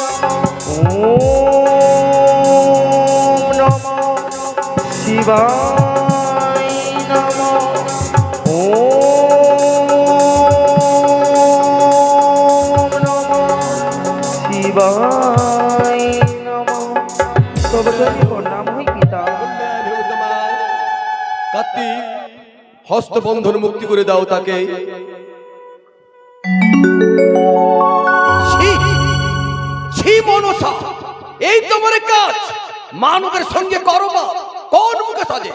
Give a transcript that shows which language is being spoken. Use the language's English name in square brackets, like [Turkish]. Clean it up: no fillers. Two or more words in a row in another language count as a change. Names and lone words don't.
[Sanskrit] ওম নমঃ শিবায় নমঃ। ওম নমঃ শিবায় নমঃ। [Bangla] তবে তুমি ওর নাম হই পিতা। কার্তিক, হস্তবন্ধন মুক্তি করে দাও তাকে। ছি, ছি মনসা, এই তোমার কাজ মানবের সঙ্গে করো বা কোন মুখে সাজে?